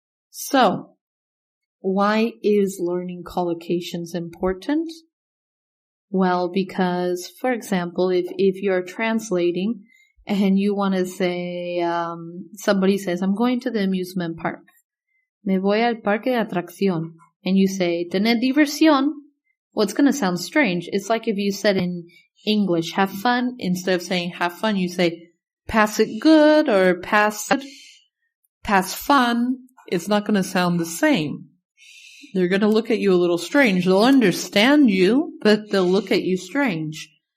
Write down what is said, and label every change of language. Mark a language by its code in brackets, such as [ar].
[en] So, why is learning collocations important? Well, because, for example, if you're translating and you want to say, somebody says, I'm going to the amusement park. [es] Me voy al parque de atracción. [en] And you say, [es] tener diversión. [en] Well, it's going to sound strange. It's like if you said in English, have fun. Instead of saying have fun, you say pass it good or pass fun. It's not going to sound the same. They're going to look at you a little strange. They'll understand you, but they'll look at you strange.